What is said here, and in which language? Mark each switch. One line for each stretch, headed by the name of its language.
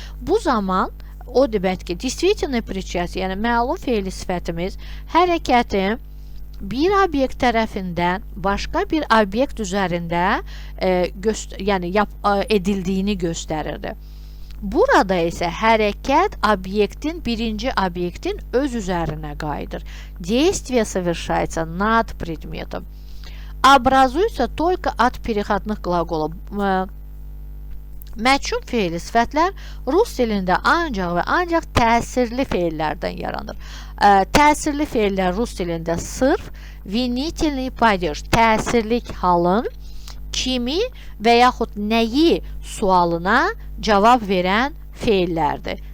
Azerbaijani: Bu zaman o demək ki, действительный причастие, yəni məlum fe'li sifətimiz hərəkətin bir obyekt tərəfindən başqa bir obyekt üzərində edildiyini göstərirdi. Burada isə hərəkət birinci obyektin öz üzərinə qayıdır.
Russian: Действие совершается над предметом. Образуется только от переходных глаголов.
Azerbaijani: Məchul fe'li sifətlər rus dilində ancaq və ancaq təsirli fe'llərdən yaranır. Təsirli fe'llər rus dilində sırf винительный падеж, təsirlik halın kimi və yaxud nəyi sualına cavab verən fe'llərdir.